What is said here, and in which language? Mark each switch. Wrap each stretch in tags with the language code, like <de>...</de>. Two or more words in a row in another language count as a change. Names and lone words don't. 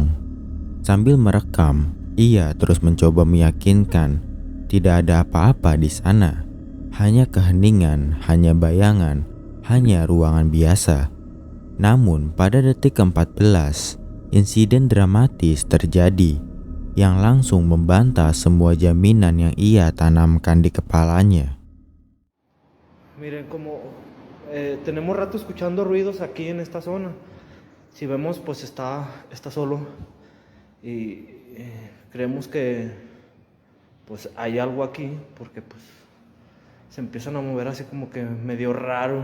<id>Sambil merekam, ia terus mencoba meyakinkan tidak ada apa-apa di sana, hanya keheningan, hanya bayangan, hanya ruangan biasa. Namun pada detik ke-14, insiden dramatis terjadi yang langsung membantah semua jaminan yang ia tanamkan di kepalanya.</id> <es>Miren, como tenemos rato escuchando ruidos aquí en esta zona. Si vemos, pues está solo y creemos que pues hay algo aquí porque pues se empiezan a mover así como que medio raro.</es>